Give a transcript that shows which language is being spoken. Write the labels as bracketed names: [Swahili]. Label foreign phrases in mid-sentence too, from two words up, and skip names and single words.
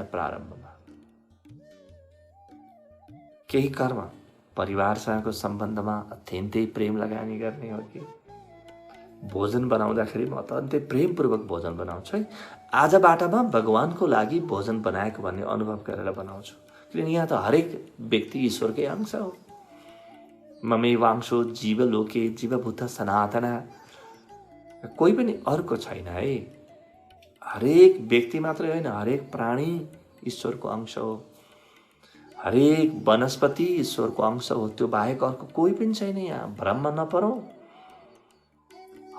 [Nepali] प्रारम्भमा केही कर्म परिवारसँगको सम्बन्धमा अत्यन्तै प्रेम लगानी गर्ने हो कि भोजन बनाउँदाखेरि म अत्यन्तै प्रेमपूर्वक भोजन बनाउँछु है, आजबाट म भगवानको लागि भोजन बनाएको भन्ने अनुभव गरेर बनाउँछु। किनभने यहाँ त हरेक व्यक्ति ईश्वरकै अंश हो। [Sanskrit] ममेवांशो जीवलोके जीवभूत सनातन। [Nepali] कोही पनि अर्को छैन है। हरेक व्यक्ति मात्रै होइन, हरेक प्राणी ईश्वरको अंश हो। हरेक वनस्पति ईश्वरको अंश हो। त्यो बाहेक अर्को कोही पनि छैन। यहाँ भ्रममा नपरौँ।